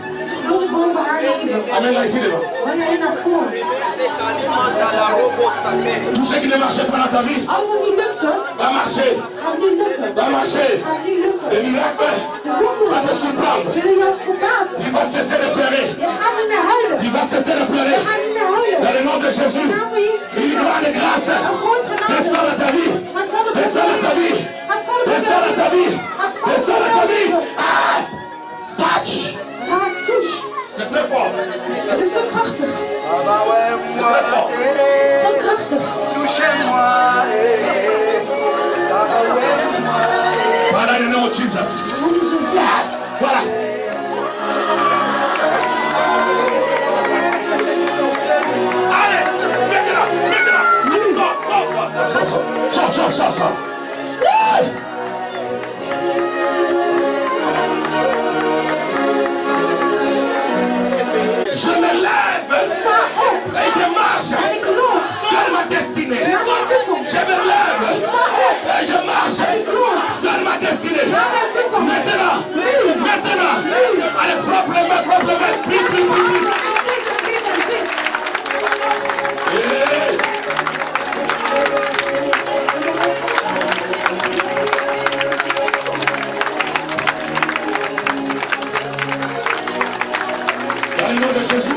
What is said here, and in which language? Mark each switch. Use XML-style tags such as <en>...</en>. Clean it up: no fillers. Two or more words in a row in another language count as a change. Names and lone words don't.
<nl>Glorie boven haar leven.</nl> <fr>Amène-la ici devant.</fr> <nl>Breng haar naar voren.</nl> <fr>Tout ce qui ne marchait pas dans ta vie</fr> <nl>Alles wat niet lukte,</nl> <fr>va marcher.</fr> <nl>gaat nu lukken.</nl> <fr>Va marcher.</fr> <nl>Gaat nu lukken.</nl> <fr>Le miracle</fr> <nl>De wonderen</nl> <fr>va te surprendre.</fr> <nl>zullen jou verbazen.</nl> <fr>Tu vas cesser de pleurer.</fr> <nl>Je gaat niet meer huilen.</nl> <fr>Tu vas cesser de pleurer.</fr> <nl>Je gaat niet meer huilen.</nl> <fr>Dans le nom de Jésus.</fr> <nl>In de naam van Jezus</nl> <fr>Une</fr> <nl>Christus.</nl> <fr>grande grâce</fr> <nl>Een groot genade.</nl> <fr>descend dans ta vie.</fr> <nl>Gaat vallen op</nl> <fr>Descend dans ta</fr> <nl>je</nl> <fr>vie.</fr> <nl>leven. Gaat vallen op je</nl> <fr>Descend dans ta vie.</fr> <nl>leven. Gaat vallen</nl> <fr>Descend dans</fr> <nl>op</nl> <fr>ta</fr> <nl>je</nl> <fr>vie.</fr> <nl>leven.</nl> <fr>Ah! Touch.</fr> <nl>Raak,</nl> <fr>touche. C'est très fort.</fr> <nl>Het is te krachtig.</nl> <fr>C'est très fort.</fr> <nl>Het is te krachtig.</nl> <en>Father, in the name of Jesus.</en> <nl>Hoe is Jezus?</nl> <fr>Voilà. Allez, mettez-la, mettez-la. Sors. Ouais. Je me lève</fr> <nl>Sta op.</nl> <fr>et je marche</fr> <nl>En ik loop.</nl> <fr>vers ma destinée.</fr> <nl>Naar mijn toekomst.</nl> <fr>Je me lève</fr> <nl>Sta op.</nl> <fr>et je marche</fr> <nl>En ik loop.</nl> <fr>vers ma destinée.</fr> <nl>Naar mijn toekomst.</nl> <fr>Maintenant,</fr> <nl>Nu.</nl> <fr>maintenant.</fr> <nl>Nu.</nl> <fr>Allez, frappe les mains, frappe les mains. Vite, vite, vite, vite. Hey. Dans le nom de Jésus.</fr>